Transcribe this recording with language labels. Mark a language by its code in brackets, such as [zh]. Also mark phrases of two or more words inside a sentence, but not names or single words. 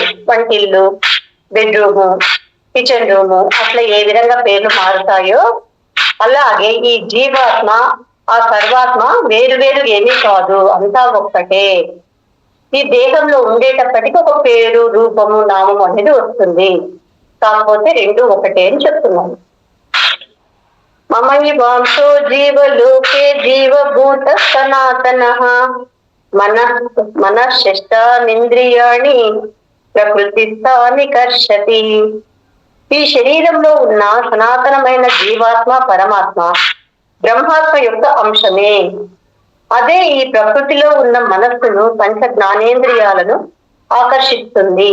[te] వంటిల్లు, బెడ్రూము, కిచెన్ రూము, అట్లా ఏ విధంగా పేర్లు మారుతాయో అలాగే ఈ జీవాత్మ ఆ సర్వాత్మ వేరు వేరు ఏమీ కాదు, అంతా ఒక్కటే. ఈ దేహంలో ఉండేటప్పటికీ ఒక పేరు, రూపము, నామం అనేది వస్తుంది. కాకపోతే రెండు ఒకటే అని చెప్తున్నాను. [sa] మమై వాంసో జీవలోకే జీవభూత సనాతనః మనశ్శేష్టానింద్రియాణి ప్రకృతిస్థాని కర్షతి. [te] ఈ శరీరంలో ఉన్న సనాతనమైన జీవాత్మ పరమాత్మ బ్రహ్మాత్మ యొక్క అంశమే. అదే ఈ ప్రకృతిలో ఉన్న మనస్సును, పంచ జ్ఞానేంద్రియాలను ఆకర్షిస్తుంది.